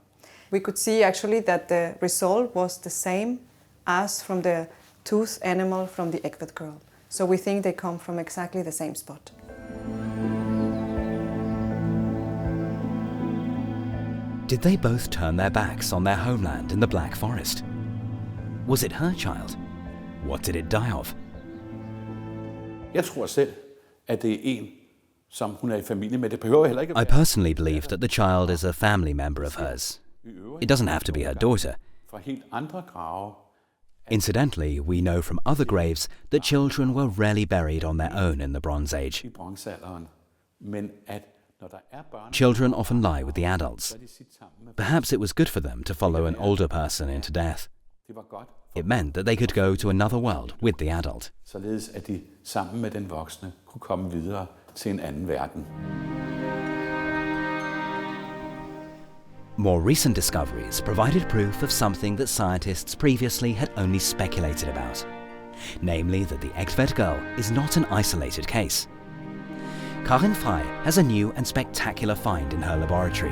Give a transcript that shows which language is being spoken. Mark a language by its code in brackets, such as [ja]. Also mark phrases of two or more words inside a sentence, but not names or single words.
[en] We could see actually that the result was the same as from the toothed animal from the Egtved girl. So we think they come from exactly the same spot. Did they both turn their backs on their homeland in the Black Forest? Was it her child? What did it die of? [da] Jeg tror selv, at det er en, som hun er i familie med. Det behøver heller ikke. [en] I personally believe that the child is a family member of hers. It doesn't have to be her daughter. [da] Fra helt andre grave. [en] Incidentally, we know from other graves that children were rarely buried on their own in the Bronze Age. [da] I bronzealderen. Men at når der er børn, [en] Children often lie with the adults. Perhaps it was good for them to follow an older person into death. [da] det var godt [en] It meant that they could go to another world with the adult. [da] Således at de sammen med den voksne kunne komme videre til en anden verden. [en] More recent discoveries provided proof of something that scientists previously had only speculated about. Namely that the Egtved girl is not an isolated case. Karin Frey has a new and spectacular find in her laboratory.